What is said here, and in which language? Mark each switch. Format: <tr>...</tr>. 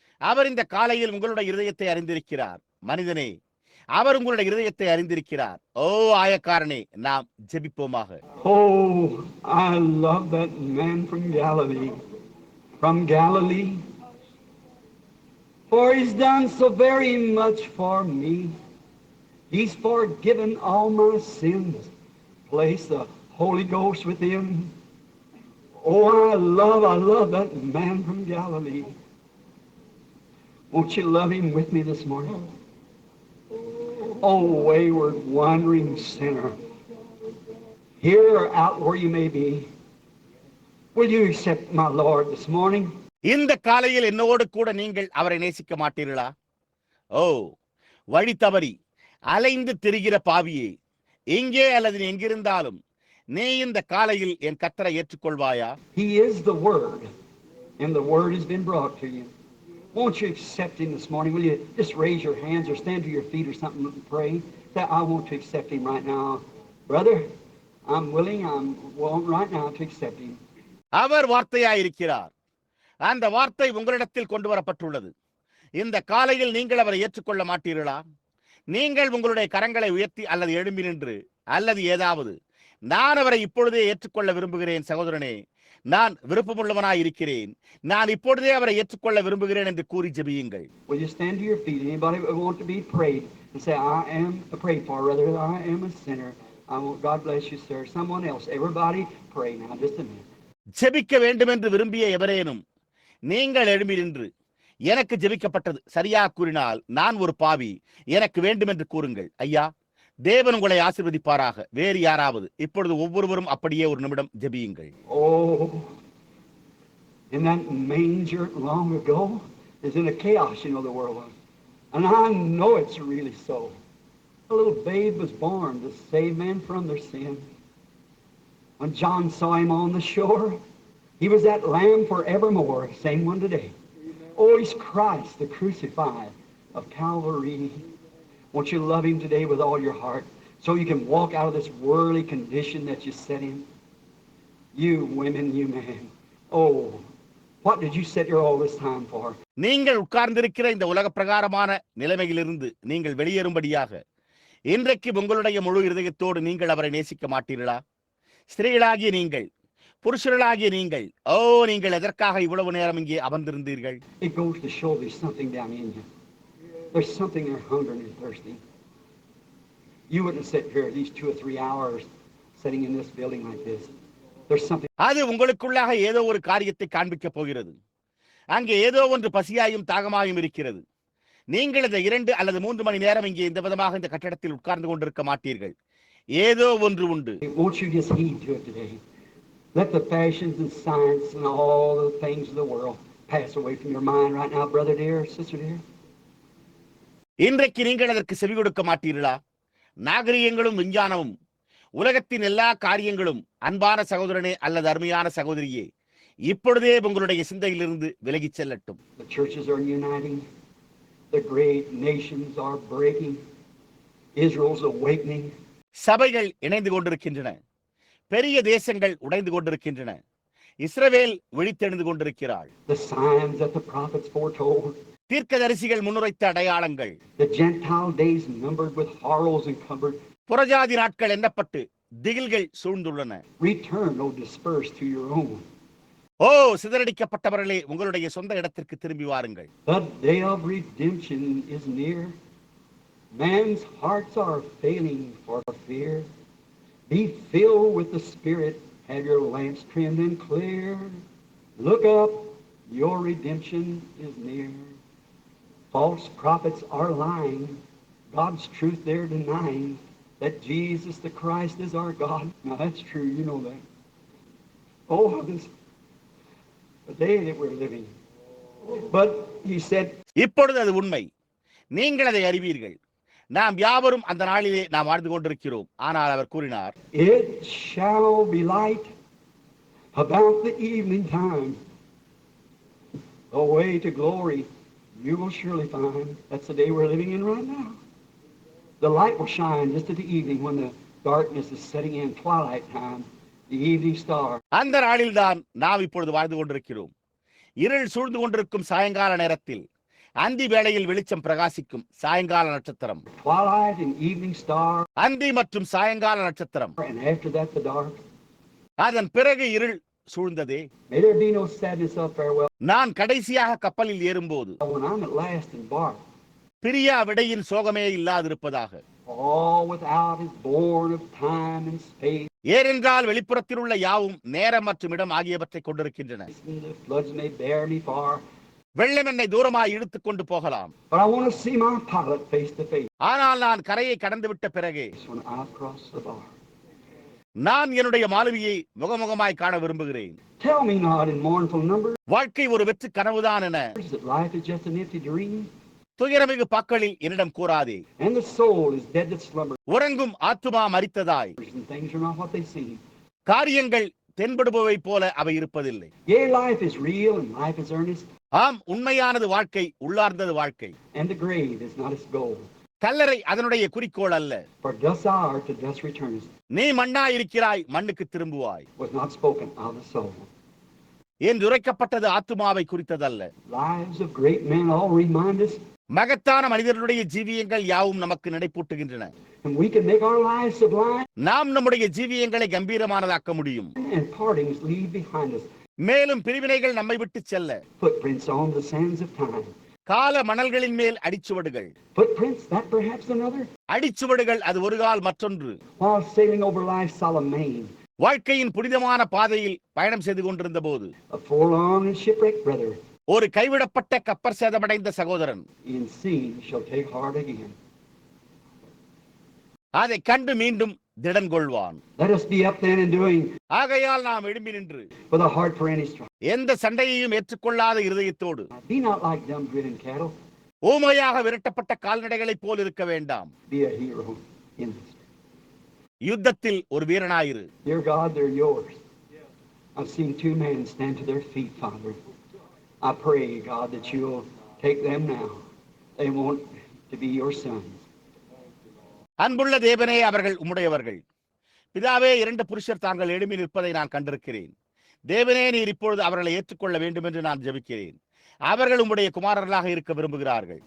<ta>அவர் இந்த காலையில் உங்களுடைய இருதயத்தை அறிந்திருக்கிறார். மனிதனே, அவர் உங்களுடைய இருதயத்தை அறிந்திருக்கிறார். ஓ ஆயக்காரனே, நாம் ஜெபிப்போமாக.</ta> <en>Oh, I love that man from Galilee. From Galilee. For he's done so very much for me. He's forgiven all my sins. Place the Holy Ghost within. Oh, I love that man from Galilee. Won't you love him with me this morning? Oh, wayward, wandering sinner, here or out where you may be, will you accept my Lord this morning?</en> <ta>இந்த காலையில் என்னோடு கூட நீங்கள் அவரை நேசிக்க மாட்டீர்களா? ஓ, வழி தவறி அலைந்து திரிகிற பாவியே, எங்கே அல்லது எங்கிருந்தாலும் நீ இந்த காலையில் என் கர்த்தரை ஏற்றுக்கொள்வாயா?</ta> <en>He is the Word, and the Word has been brought to you. Won't you accept him this morning? Will you just raise your hands or stand to your feet or something and pray? Say, I want to accept him right now. Brother, I'm willing right now to accept him.</en> <ta>அவர் வார்த்தையாயிருக்கிறார். அந்த வார்த்தை உங்களிடத்தில் கொண்டு வரப்பட்டுள்ளது. இந்த காலையில் நீங்கள் அவரை ஏற்றுக்கொள்ள மாட்டீர்களா? நீங்கள் உங்களுடைய கரங்களை உயர்த்தி அல்லது எழும்பி நின்று அல்லது ஏதாவது, நான் அவரை இப்பொழுதே ஏற்றுக்கொள்ள விரும்புகிறேன் சகோதரனே, நான் விருப்பமுள்ளவனாய் இருக்கிறேன், நான் இப்பொழுதே அவரை ஏற்றுக்கொள்ள விரும்புகிறேன் என்று கூறி ஜெபியுங்கள்.</ta> <en>Will you stand to your feet? Anybody want to be prayed and say, I am prayed for, rather I am a sinner. God bless you, sir. Someone else. Everybody pray now, just a minute.</en> <ta>ஜெபிக்க வேண்டும் என்று விரும்பிய எவரேனும் நீங்கள் எழும்பி நின்று, எனக்கு ஜெபிக்கப்பட்டது, சரியாக கூறினால் நான் ஒரு பாவி, எனக்கு வேண்டும் என்று கூறுங்கள். ஐயா, தேவன் உங்களை ஆசீர்வதிப்பாராக. வேறு யாராவது இப்பொழுது ஒவ்வொருவரும் அப்படியே ஒரு நிமிடம் ஜெபியுங்கள்.</ta> <en>Oh, in that manger long ago is in a chaos, the world was. And I know it's really so. A little babe was born to save men from their sin. When John saw him on the shore, he was that lamb forevermore, same one today. Oh, he's Christ, the crucified of Calvary. Won't you love him today with all your heart so you can walk out of this worldly condition that you set in? You women, you men. Oh, what did you sit here all this time for?</en> <ta>நீங்கள் உட்கார்ந்திருக்கிற இந்த உலக பிரகாரமான நிலைமையிலிருந்து நீங்கள் வெளியேறும்படியாக இன்றைக்கு உங்களுடைய முழு இருதயத்தோடு நீங்கள் அவரை நேசிக்க மாட்டீர்களா? ஸ்திரீகளாகிய நீங்கள், புருஷர்களாகிய நீங்கள், ஓ, நீங்கள் எதற்காக இவ்வளவு நேரம் இங்கே அமர்ந்திருந்தீர்கள்?</ta> <en>It goes to show there's something down in you. There's something there hungering and thirsty. You wouldn't sit here these 2 or 3 hours sitting in this building like this. There's something.</en> <ta>அது உங்களுக்குள்ளாக ஏதோ ஒரு காரியத்தை காண்பிக்க போகிறது. அங்கே ஏதோ ஒன்று பசியாயும் தாகமாயும் இருக்கிறது. நீங்கள் இந்த 2 அல்லது 3 மணி நேரம் இங்கே இந்த விதமாக இந்த கட்டடத்தில் உட்கார்ந்து கொண்டிருக்க மாட்டீர்கள். ஏதோ ஒன்று உண்டு.</ta> <en>Won't you just heed to it today? Let the fashions and science and all the things of the world pass away from your mind right now, brother dear, sister dear.</en> <ta>இன்றைக்கு நீங்கள் அதற்கு செவி கொடுக்க மாட்டீர்களா? நாகரிகங்களும் விஞ்ஞானமும் உலகத்தின் எல்லா காரியங்களும் அன்பான சகோதரனே அல்லது அருமையான சகோதரியே, இப்பொழுதே உங்களுடைய சிந்தையிலிருந்து விலகிச் செல்லட்டும்.</ta> <en>The churches are uniting. The great nations are breaking. Israel's awakening.</en> <ta>சபைகள் இணைந்து கொண்டிருக்கின்றன. பெரிய தேசங்கள் உடைந்து கொண்டிருக்கின்றன. இஸ்ரவேல் விழித்தெழுந்து கொண்டிருக்கிறாள்.</ta> <en>The signs that the prophets foretold.</en> <ta>தீர்க்கதரிசிகள் முன்னுரைத்த அடையாளங்கள்.</ta> <en>The Gentile days numbered with horrors encumbered.</en> <ta>புறஜாதி நாட்கள் எண்ணப்பட்டு திகில்கள் சூழ்ந்துள்ளன.</ta> <en>Return, O dispersed to your own.</en> <ta>ஓ, சிதறடிக்கப்பட்டவர்களே, உங்களுடைய சொந்த இடத்திற்கு திரும்பி வாருங்கள்.</ta> <en>The day of redemption is near. Man's hearts are failing for fear. Be filled with the Spirit. Have your lamps trimmed and clear. Look up, your redemption is near. False prophets are lying. God's truth they're denying. That Jesus the Christ is our God. Now that's true, you know that. Oh, this the day that we're living. But he said,</en> <ta>இப்பொழுது அது உண்மை, நீங்கள் அதை அறிவீர்கள். நாம் யாவரும் அந்த நாளிலே நாம் வாழ்ந்து கொண்டிருக்கிறோம். ஆனால் அவர் கூறினார்,</ta> <en>it shall be light about the evening time. The way to glory you will surely find. That's the day we're living in right now. The light will shine just at the evening when the darkness is setting in, twilight time, the evening star.</en> <ta>அந்த நாளில்தான் நாம் இப்பொழுது வாழ்ந்து கொண்டிருக்கிறோம். இருள் சூழ்ந்து கொண்டிருக்கும் சாயங்கால நேரத்தில் அந்தி வேளையில் வெளிச்சம் பிரகாசிக்கும் சாயங்கால நட்சத்திரம்.</ta> <en>Twilight and evening star.</en> <ta>அந்தி மற்றும் சாயங்கால நட்சத்திரம்.</ta> <en>And after that the dark.</en> <ta>அதன் பிறகு இருள் சூழ்ந்ததே.</ta> <en>May there be no sadness of farewell.</en> <ta>நான் கடைசியாக கப்பலில் ஏறும்போது</ta> <en>When I'm at last embarked,</en> <ta>Priya விடையின் சோகமே இல்லாதிருப்பதாக.</ta> <en>all without is born of time and space.</en> <ta>ஏனென்றால் வெளிப்புறத்தில் உள்ள யாவும் நேரம் மற்றும் இடம் ஆகியவற்றை கொண்டிருக்கின்றன.</ta> <en>The floods may bear me far.</en> <ta>வெள்ளம் என்னை தூரமாய் இழுத்துக் கொண்டு போகலாம்.</ta> <en>But I want to see my pilot face to face.</en> <ta>ஆனால் நான் கரையை கடந்து விட்ட பிறகு</ta> <en>When I cross the bar.</en> <ta>நான் என்னுடைய மாலுமியை முகமுகமாய் காண விரும்புகிறேன்.</ta> <en>Tell me not in mournful numbers</en> <ta>வாழ்க்கை ஒரு வெற்று கனவுதான் என</ta> <en>that life is just an empty dream.</en> <ta>துயரமிகு பாக்களில் என்னிடம் கூறாதே.</ta> <en>And the soul is dead that slumbers.</en> <ta>உறங்கும் ஆத்துமா மரித்ததாய்.</ta> <en>And things are not what they seem.</en> <ta>காரியங்கள் தென்படுபவை போல அவை இருப்பதில்லை.</ta> <en>Yea, life is real and life is earnest.</en> <ta>ஆம், உண்மையானது வாழ்க்கை, உள்ளார்ந்தது வாழ்க்கை.</ta> <en>And the grave is not its goal.</en> <ta>கல்லறை அதனுடைய குறிக்கோள் அல்ல.</ta> <en>For dust thou art, to dust returnest.</en> <ta>நீ மண்ணாய் இருக்கிறாய், மண்ணுக்கு திரும்புவாய்.</ta> <en>Was not spoken of the soul.</en> <ta>என்று உரைக்கப்பட்டது ஆத்துமாவை குறித்ததல்ல.</ta> <en>Lives of great men all remind us.</en> <ta>மகத்தான மனிதர்களுடைய ஜீவியங்கள் யாவும் நமக்கு நினைப்பூட்டுகின்றன.</ta> <en>And we can make our lives sublime.</en> <ta>நாம் நம்முடைய ஜீவியங்களை கம்பீரமானதாக்க முடியும்.</ta> <en>And partings leave behind us.</en> <ta>மேலும் பிரிவினைகள் நம்மை விட்டு செல்ல.</ta> <en>Footprints on the sands of time.</en> <ta>கால மணல்களின் மேல் அடிச்சுவடுகள்.</ta> <en>Footprints, that perhaps another.</en> <ta>அடிச்சுவடுகள், அது ஒரு கால் மற்றொன்று.</ta> <en>While sailing over life's solemn main.</en> <ta>வாழ்க்கையின் புனிதமான பாதையில் பயணம் செய்து கொண்டிருந்த போது</ta> <en>A forlorn and shipwrecked brother.</en> <ta>ஒரு கைவிடப்பட்ட கப்பற் சேதமடைந்த சகோதரன்</ta> <en>In seeing shall take heart again.</en> <ta>அதை கண்டு மீண்டும் திடன் கொள்வான்.</ta> <en>Let us be up then and doing.</en> <ta>ஆகையால் நாம் எழும்பி நின்று</ta> <en>With a heart for any strife.</en> <ta>எந்த சண்டையையும் ஏற்றுக்கொள்ளாத இருதயத்தோடு.</ta> <en>Be not like dumb driven cattle.</en> <ta>ஊமையாக விரட்டப்பட்ட கால்நடைகளைப் போல் இருக்க வேண்டாம்.</ta> <en>Be a hero in this.</en> <ta>யுத்தத்தில் ஒரு வீரனாயிரு.</ta> <en>Dear God, they're yours. I've seen two men stand to their feet, Father. I pray, God, that you'll take them now. They want to be your sons.</en> <ta>அன்புள்ள தேவனே, அவர்கள் உம்முடையவர்கள். பிதாவே, இரண்டு புருஷர் தாங்கள் எழும்பி நிற்பதை நான் கண்டிருக்கிறேன். தேவனே, நீர் இப்பொழுது அவர்களை ஏற்றுக்கொள்ள வேண்டும் என்று நான் ஜெபிக்கிறேன். அவர்கள் உம்முடைய குமாரர்களாக இருக்க விரும்புகிறார்கள்.</ta>